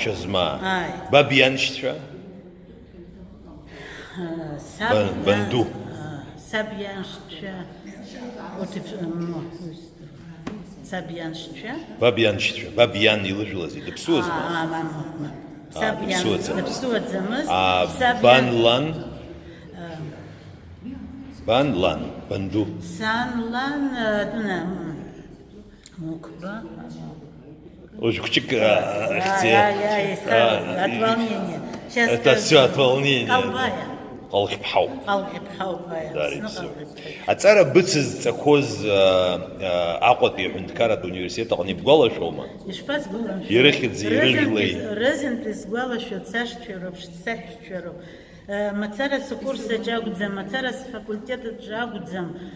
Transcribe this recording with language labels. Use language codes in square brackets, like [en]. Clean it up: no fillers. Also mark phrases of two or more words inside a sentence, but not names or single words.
[ab] Чазмаа. Баб ианшьцәа? Банду. Саб ианшьцәа. Саб ианшьцәа. Баб ианшьцәа. Баб иан илыжәлази дыԥсуазма? Саб иан дыԥсуаӡамызт. Бан лан? Бан лан. Банду. Сан лан мукба. [ru] Очень хчик. От волнения. Это все от волнения. [ab] Колбая. Қалқипҳау. Қалқипҳаубая. Аҵара быцызҵақәоз Аҟәатәи аҳәынҭқарратә университет аҟны ибгәалашәома? Ишԥасгәалашәои? Ирыхьӡи ирыжәлеи. Рызынтәи сгәалашәоит сашьцәароуп, саҳәшьцәароуп. Мацара сыкурсаҿы акәӡам, мацара сфакультетаҿы акәӡам.